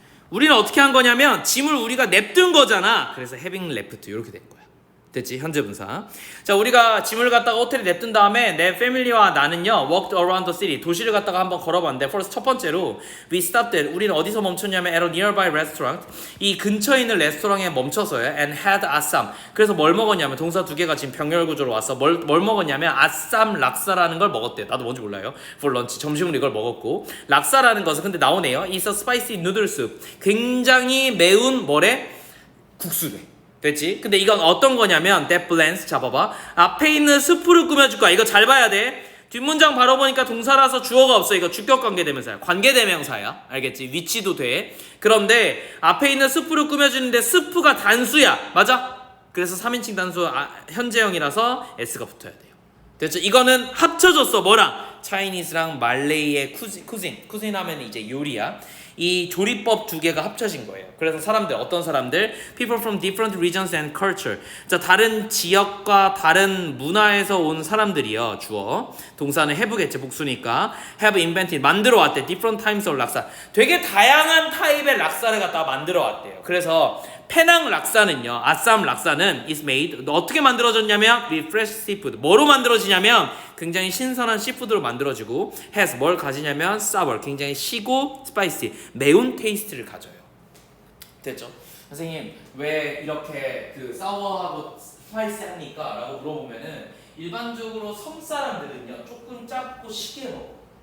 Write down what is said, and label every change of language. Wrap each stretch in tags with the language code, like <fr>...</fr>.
<ko>우리는 어떻게 한 거냐면 짐을 우리가 냅둔 거잖아. 그래서 having left 이렇게 된 거야. 됐지? 현재 분사. 자, 우리가 짐을 갖다가 호텔에 냅둔 다음에 내 패밀리와 나는요</ko> <en>walked around the city.</en> <ko>도시를 갖다가 한번 걸어봤는데 first 첫 번째로</ko> <en>we stopped at.</en> <ko>우리는 어디서 멈췄냐면</ko> <en>at a nearby restaurant.</en> <ko>이 근처에 있는 레스토랑에 멈춰서요</ko> <en>and had assam.</en> <ko>그래서 뭘 먹었냐면 동사 두 개가 지금 병렬 구조로 왔어. 뭘 먹었냐면 아쌈 락사라는 걸 먹었대. 나도 뭔지 몰라요.</ko> <en>for lunch.</en> <ko>점심으로 이걸 먹었고 락사라는 것은 근데 나오네요.</ko> <en>It's a spicy noodle soup.</en> <ko>굉장히 매운 뭐래? 국수래. 됐지? 근데 이건 어떤 거냐면</ko> <en>that blends.</en> <ko>잡아봐. 앞에 있는 스프를 꾸며줄 거야. 이거 잘 봐야 돼. 뒷문장 바로 보니까 동사라서 주어가 없어. 이거 주격 관계대명사야. 관계대명사야. 알겠지? 위치도 돼. 그런데 앞에 있는 스프를 꾸며주는데 스프가 단수야. 맞아? 그래서 3인칭 단수 현재형이라서 S가 붙어야 돼요. 됐죠? 이거는 합쳐졌어. 뭐랑? 차이니스랑 말레이의 쿠진 하면 이제 요리야. 이 조리법 두 개가 합쳐진 거예요. 그래서 사람들, 어떤 사람들?</ko> <en>People from different regions and culture.</en> <ko>자, 다른 지역과 다른 문화에서 온 사람들이요. 주어. 동사는 have겠지, 복수니까.</ko> <en>have invented.</en> <ko>만들어 왔대.</ko> <en>different types of 락사.</en> <ko>되게 다양한 타입의 락사를 갖다가 만들어 왔대요. 그래서 페낭 락사는요, 아쌈 락사는</ko> <en>is made.</en> <ko>어떻게 만들어졌냐면</ko> <en>with fresh seafood.</en> <ko>뭐로 만들어지냐면 굉장히 신선한 시푸드로 만들어지고 has 뭘 가지냐면 sour. 굉장히 시고 spicy. 매운 테이스트를 가져요. 됐죠? 선생님 왜 이렇게 그 sour하고 spicy합니까? 라고 물어보면은 일반적으로 섬 사람들은요 조금 작고 시게 먹어.</ko>